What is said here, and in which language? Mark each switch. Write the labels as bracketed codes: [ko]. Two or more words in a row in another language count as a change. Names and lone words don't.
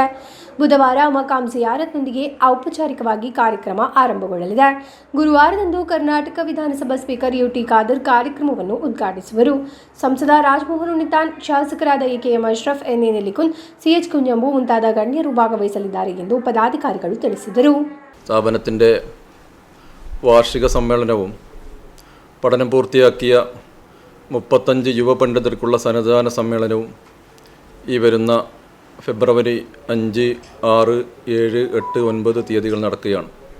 [kn] ಬುಧವಾರ ಮಕಾಂ ಜಿಯಾರತ್ನೊಂದಿಗೆ ಔಪಚಾರಿಕವಾಗಿ ಕಾರ್ಯಕ್ರಮ ಆರಂಭಗೊಳ್ಳಲಿದೆ. ಗುರುವಾರದಂದು ಕರ್ನಾಟಕ ವಿಧಾನಸಭಾ ಸ್ಪೀಕರ್ ಯುಟಿ ಖಾದರ್ ಕಾರ್ಯಕ್ರಮವನ್ನು ಉದ್ಘಾಟಿಸುವರು. ಸಂಸದ ರಾಜಮೋಹನ್ ಉನ್ನಿತಾನ್, ಶಾಸಕರಾದ ಎಕೆಎಂ ಅಶ್ರಫ್, ಎನ್ಎ ನೆಲಿಕುನ್, ಸಿಎಚ್ ಕುಂಜಂಬು ಮುಂತಾದ ಗಣ್ಯರು ಭಾಗವಹಿಸಲಿದ್ದಾರೆ ಎಂದು ಪದಾಧಿಕಾರಿಗಳು ತಿಳಿಸಿದರು. [ml] സ്ഥാപനത്തിൻ്റെ വാർഷിക സമ്മേളനവും പഠനം പൂർത്തിയാക്കിയ 35 യുവ പണ്ഡിതർക്കുള്ള സന്നദ്ധാന സമ്മേളനവും ഈ വരുന്ന ഫെബ്രുവരി 5, 6, 7, 8, 9 തീയതികൾ നടക്കുകയാണ്.